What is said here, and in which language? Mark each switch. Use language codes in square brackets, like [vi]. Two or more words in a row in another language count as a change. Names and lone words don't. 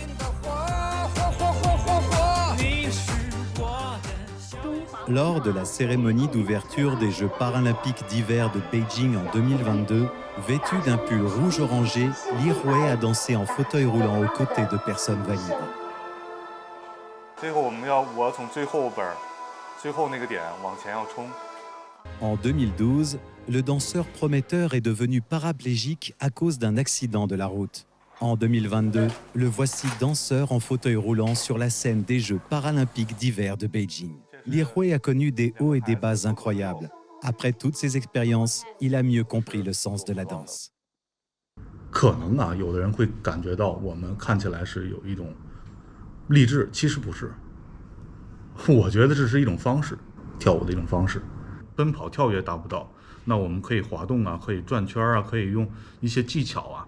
[fr] Lors de la cérémonie d'ouverture des Jeux paralympiques d'hiver de Beijing en 2022, vêtu d'un pull rouge orangé, Li Hui a dansé en fauteuil roulant aux côtés de personnes valides. [zh] 最后我从最后边最后那个点往前要冲。 [fr] En 2012, le danseur prometteur est devenu paraplégique à cause d'un accident de la route. En 2022, le voici danseur en fauteuil roulant sur la scène des Jeux paralympiques d'hiver de Beijing. Li Hui a connu des hauts et des bas incroyables. Après toutes ces expériences, il a mieux compris le sens de la danse. [zh] 可能啊，有的人会感觉到我们看起来是有一种励志，其实不是。我觉得这是一种方式，跳舞的一种方式。奔跑跳跃达不到，那我们可以滑动啊，可以转圈啊，可以用一些技巧啊。